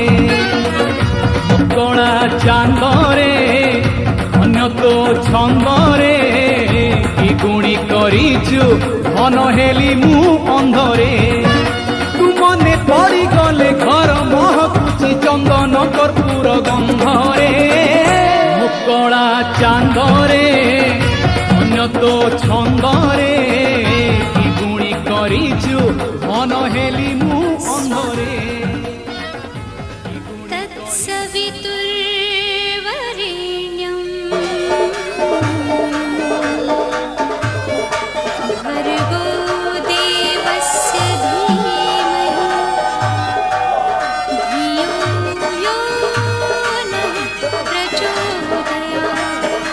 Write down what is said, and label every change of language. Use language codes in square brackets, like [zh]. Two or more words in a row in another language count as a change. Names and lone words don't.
[or] ମୋକଲା ଚାନ୍ଦରେ ଅନ୍ୟ ତୋ ଛନ୍ଦରେ ଦ୍ୱିଗୁଣୀ କରିଛୁ ଧନ ହେଲି ମୁ ଅନ୍ଧରେ ତୁ ମନେ ପଡ଼ି ଗଲେ ଘର ମହକୁଚି ଚନ୍ଦନ କର୍ପୂର ଗନ୍ଧରେ ମୋକଲା ଚାନ୍ଦରେ ଅନ୍ୟ ତୋ ଛନ୍ଦରେ ଦ୍ୱିଗୁଣୀ କରିଛୁ ଧନ ହେଲି ମୁ ଅନ୍ଧରେ [sa] तत्सवितुर्वरेण्यं भर्गो देवस्य धीमहि धियो यो नः प्रचोदयात्